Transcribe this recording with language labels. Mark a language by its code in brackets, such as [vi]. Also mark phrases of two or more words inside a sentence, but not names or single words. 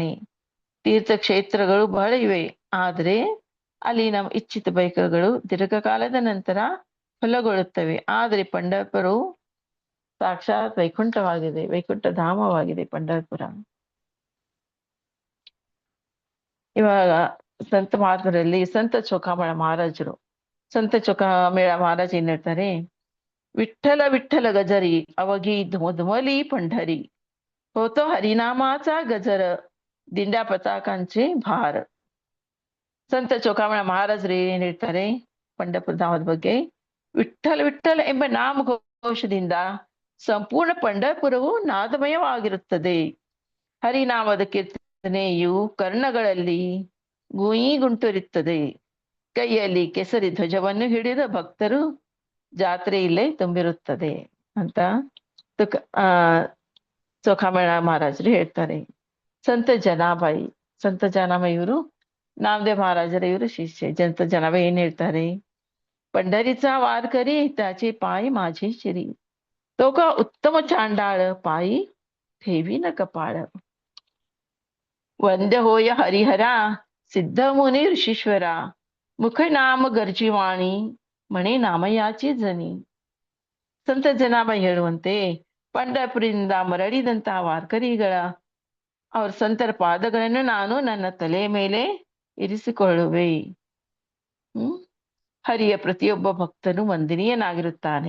[kn] ತೀರ್ಥಕ್ಷೇತ್ರಗಳು ಬಹಳ ಇವೆ, ಆದರೆ ಅಲ್ಲಿ ನಮ್ಮ ಇಚ್ಛಿತ ಬಯಕೆಗಳು ದೀರ್ಘಕಾಲದ ನಂತರ ಫಲಗೊಳ್ಳುತ್ತವೆ. ಆದರೆ ಪಂಢರಪುರವು ಸಾಕ್ಷಾತ್ ವೈಕುಂಠವಾಗಿದೆ, ವೈಕುಂಠ ಧಾಮವಾಗಿದೆ ಪಂಢರಪುರ. ಇವಾಗ ಸಂತ ಮಹಾತ್ಮರಲ್ಲಿ ಸಂತ ಚೋಖಾಮೇಳ ಮಹಾರಾಜರು ಏನ್ ಹೇಳ್ತಾರೆ, [mr] विठ्ठल विठ्ठल गजरी अवघी धुमधुमली पंढरी. होतो हरिनामाचा गजर दिंड्या पताकांचे भार. [kn] ಸಂತ ಚೋಖಾಮೇಳ ಮಹಾರಾಜರು ಏನ್ ಹೇಳ್ತಾರೆ ಪಂಢರಪುರ ಧಾಮದ ಬಗ್ಗೆ, ವಿಠ್ಠಲ ವಿಠ್ಠಲ ಎಂಬ ನಾಮಘೋಷದಿಂದ ಸಂಪೂರ್ಣ ಪಂಢರಪುರವು ನಾದಮಯವಾಗಿರುತ್ತದೆ. ಹರಿನಾಮದ ಕೀರ್ತನೆಯು ಕರ್ಣಗಳಲ್ಲಿ ಗುಂಟುರಿಯುತ್ತದೆ. ಕೈಯಲ್ಲಿ ಕೇಸರಿ ಧ್ವಜವನ್ನು ಹಿಡಿದ ಭಕ್ತರು ಜಾತ್ರೆ ಇಲ್ಲೇ ತುಂಬಿರುತ್ತದೆ ಅಂತ ಚೋಖಾಮೇಳ ಮಹಾರಾಜರು ಹೇಳ್ತಾರೆ. ಸಂತ ಜನಾಬಾಯಿ ಇವರು ನಾಮದೇವ್ ಮಹಾರಾಜರ ಇವರು ಶಿಷ್ಯ. ಸಂತ ಜನಾಬಾಯಿ ಏನ್ ಹೇಳ್ತಾರೆ, [mr] पंढरीचा वारकरी त्याचे पाय माझे शिरी. तो का उत्तम चांडाळ पायी ठेवी न कपाळ. वंद्य होय हरिहरा सिद्ध मुनी ऋषीश्वरा. मुख नाम गर्जिवाणी मणी नामयाची जनी. [kn] ಸಂತ ಜನಾಬಾಯಿ ಹೇಳುವಂತೆ ಪಂಢರಪುರದಿಂದ ಮರಳಿದಂತಹ ವಾರ್ಕರಿಗಳ ಅವ್ರ ಸಂತರ ಪಾದಗಳನ್ನು ನಾನು ನನ್ನ ತಲೆಯ ಮೇಲೆ ಇರಿಸಿಕೊಳ್ಳುವೆ. ಹರಿಯ ಪ್ರತಿಯೊಬ್ಬ ಭಕ್ತನು ವಂದನೀಯನಾಗಿರುತ್ತಾನೆ.